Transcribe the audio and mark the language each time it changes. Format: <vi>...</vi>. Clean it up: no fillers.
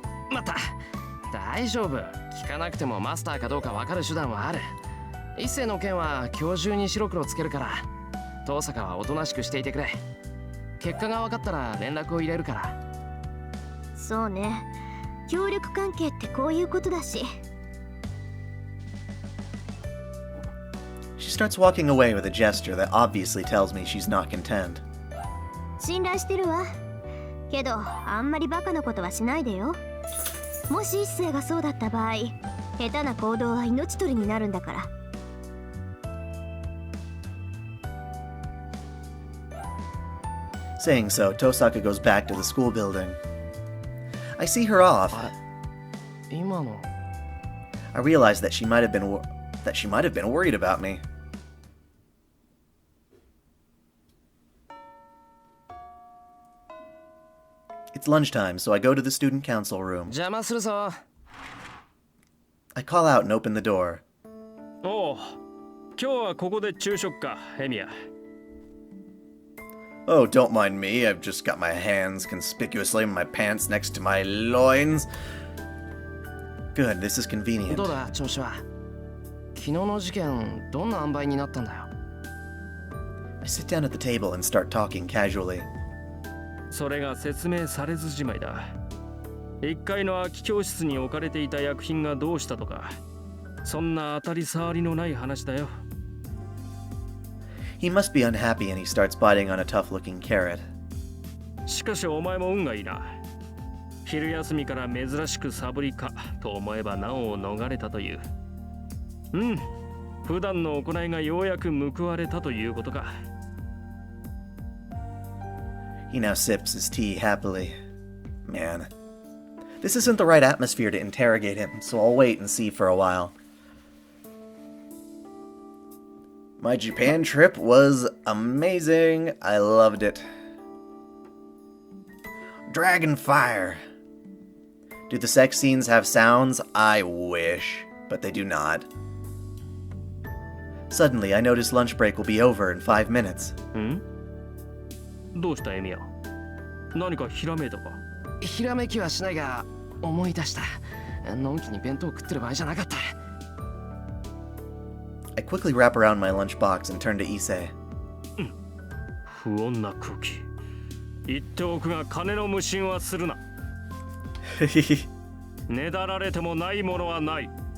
<ja>また大丈夫、聞かなくてもマスターかどうか分かる手段はある。一世の件は今日中に白黒つけるから、遠坂はおとなしくしていてくれ。結果が分かったら連絡を入れるから。そうね、協力関係ってこういうことだし。</ja> <en>She starts walking away with a gesture that obviously tells me she's not content.</en> <ja>信頼してるわ。けどあんまりバカなことはしないでよ。もし一星がそうだった場合、下手な行動は命取りになるんだから。</ja> <en>Saying so, Tosaka goes back to the school building. I see her off.</en> <ja>今の</ja> <en>I realize that she might have been worried about me. It's lunchtime, so I go to the student council room.</en> <ja>邪魔するぞ。</ja> <en>I call out and open the door.</en> <ja>おう、今日はここで昼食か、エミヤ。</ja> <en>Oh, don't mind me. I've just got my hands conspicuously in my pants next to my loins. Good, this is convenient.</en> <ja>どうだ調子は。昨日の事件どんな塩梅になったんだよ。</ja> <en>I sit down at the table and start talking casually.</en> <ja>それが説明されずじまいだ。1階の空き教室に置かれていた薬品がどうしたとか、そんな当たり障りのない話だよ。</ja> <en>He must be unhappy and he starts biting on a tough-looking carrot.</en> <ja>しかしお前も運がいいな。昼休みから珍しくサブリかと思えば難を逃れたという。うん、普段の行いがようやく報われたということか。</ja> <en>He now sips his tea happily. Man. This isn't the right atmosphere to interrogate him, so I'll wait and see for a while. My Japan trip was amazing. I loved it. Dragon fire. Do the sex scenes have sounds? I wish, but they do not. Suddenly, I notice lunch break will be over in 5 minutes.</en> <ja>ん？どうしたエミヤ？何かひらめいたか？ひらめきはしないが思い出した。のんきに弁当食ってる場合じゃなかった。</ja> <en>I quickly wrap around my lunchbox and turn to Issei.</en> <ja>不穏な空気。言っておくが金の無心はするな。ねだられてもないものはない。</ja>